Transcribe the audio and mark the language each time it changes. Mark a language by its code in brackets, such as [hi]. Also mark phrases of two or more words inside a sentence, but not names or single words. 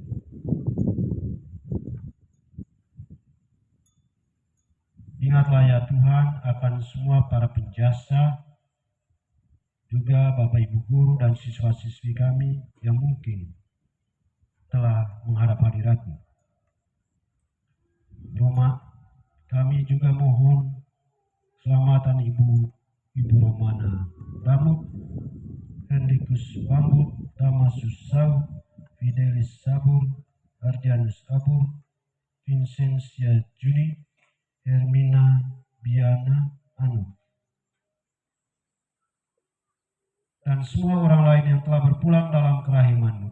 [id] Ingatlah ya Tuhan akan semua para penjasa, juga Bapak Ibu Guru dan siswa-siswi kami yang mungkin telah menghadap hadirat-Mu. Kami juga mohon keselamatan Ibu Romana Bamut, Hendikus Bambut, Damasus Sau, Fidelis Sabur, Ardianus Abur, Vincentia Juni, Hermina Biana Anu, dan semua orang lain yang telah berpulang dalam kerahiman-Mu.